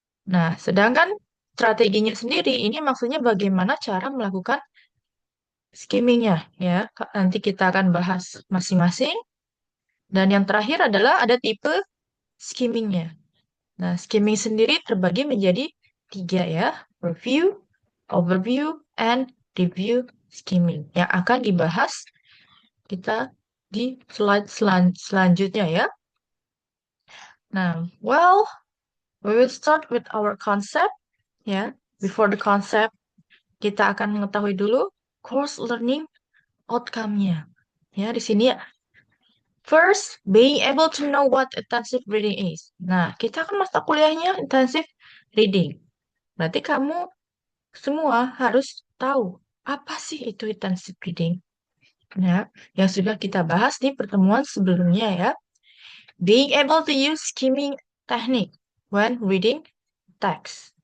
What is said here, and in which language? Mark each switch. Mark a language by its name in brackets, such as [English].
[Indonesian] Nah, sedangkan strateginya sendiri ini maksudnya bagaimana cara melakukan skimmingnya ya. Nanti kita akan bahas masing-masing. Dan yang terakhir adalah ada tipe skimmingnya. Nah, skimming sendiri terbagi menjadi 3 ya. [English] Review, overview, and review skimming. [Indonesian] Yang akan dibahas kita di slide selanjutnya ya. [English] Nah, well, we will start with our concept ya. Before the concept, [Indonesian] kita akan mengetahui dulu [English] course learning outcome- [Indonesian] nya. Ya, di sini ya. [English] First, being able to know what intensive reading is. [Indonesian] Nah, kita kan mata kuliahnya intensive reading. Berarti kamu semua harus tahu apa sih itu intensive reading. Nah, yang sudah kita bahas di pertemuan sebelumnya ya. [English] Being able to use skimming technique when reading text.